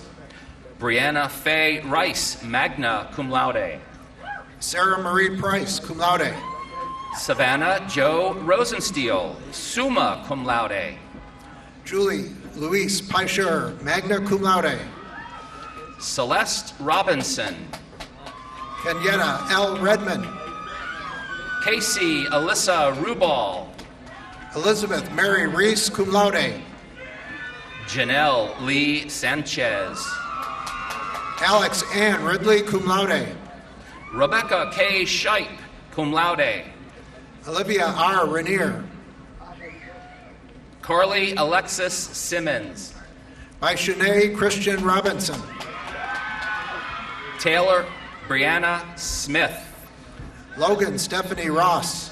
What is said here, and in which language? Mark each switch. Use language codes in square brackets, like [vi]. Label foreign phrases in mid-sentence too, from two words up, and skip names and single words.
[en] Brianna Faye Rice, [la] magna cum laude. [en] Sarah Marie Price, [la] cum laude. [en] Savannah Joe Rosensteel, [la] summa cum laude. [en] Julie Louise Peischer, [la] magna cum laude. [en] Celeste Robinson. Kenyetta L. Redmond. Casey Alyssa Rubal. Elizabeth Mary Reese, [la] cum laude. [en] Janelle Lee Sanchez. Alex Ann Ridley, [la] cum laude. [en] Rebecca K. Shipe, [la] cum laude. [en] Olivia R. Rainier. Carly Alexis Simmons. By Shanae Christian Robinson. Taylor Brianna Smith. Logan Stephanie Ross.